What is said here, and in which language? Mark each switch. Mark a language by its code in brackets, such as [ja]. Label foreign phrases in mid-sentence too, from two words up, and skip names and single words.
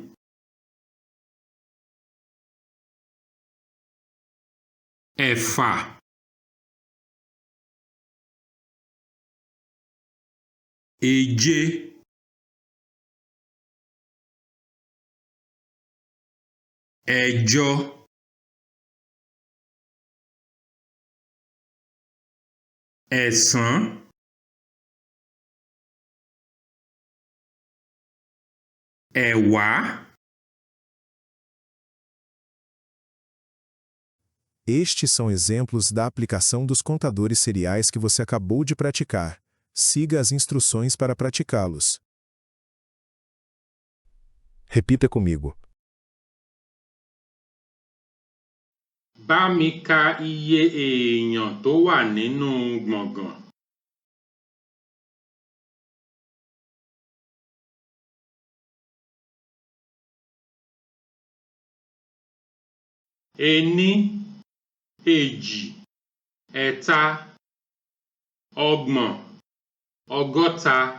[yo] ẹ̀fà, èje, ẹ̀jọ, ẹ̀sán, ẹ̀wá. [pt] Estes são exemplos da aplicação dos contadores seriais que você acabou de praticar. Siga as instruções para praticá-los. Repita comigo. [yo] Bá mi ka iye èèyàn tó wà nínú gbọ̀ngàn. Ení, èjì, ẹ̀ta, ọgbọ̀n, ọgọ́ta.